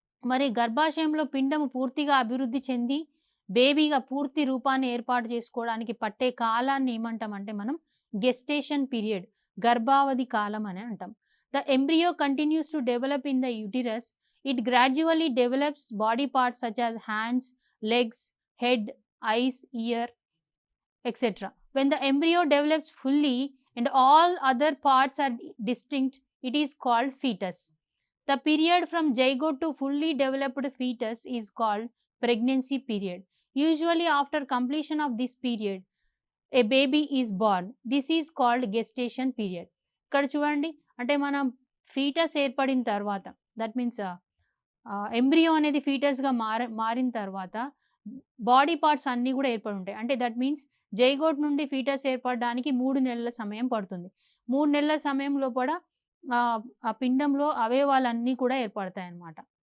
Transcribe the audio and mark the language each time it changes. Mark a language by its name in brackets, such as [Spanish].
[Telugu] మరి గర్భాశయంలో పిండము పూర్తిగా అభివృద్ధి చెంది బేబీగా పూర్తి రూపాన్ని ఏర్పాటు చేసుకోవడానికి పట్టే కాలాన్ని ఏమంటామంటే మనం గెస్టేషన్ పీరియడ్, గర్భావధి కాలం అని అంటాం. [English] The embryo continues to develop in the uterus. It gradually develops body parts such as hands, legs, head, eyes, ear, etc. When the embryo develops fully and all other parts are distinct, it is called fetus. The period from zygote to fully developed fetus is called pregnancy period. Usually after completion of this period, a baby is born. This is called gestation period. [Telugu] ఇక్కడ చూడండి, అంటే మనం foetus ఏర్పడిన తర్వాత, that means embryo అనేది ఫీటస్గా మారిన తర్వాత body parts అన్నీ కూడా ఏర్పడి ఉంటాయి. అంటే దట్ మీన్స్ జైగోట్ నుండి ఫీటస్ ఏర్పడడానికి 3 నెలల సమయం పడుతుంది. 3 నెలల సమయంలో కూడా ఆ పిండంలో అవయవాలన్నీ కూడా ఏర్పడతాయి అన్నమాట.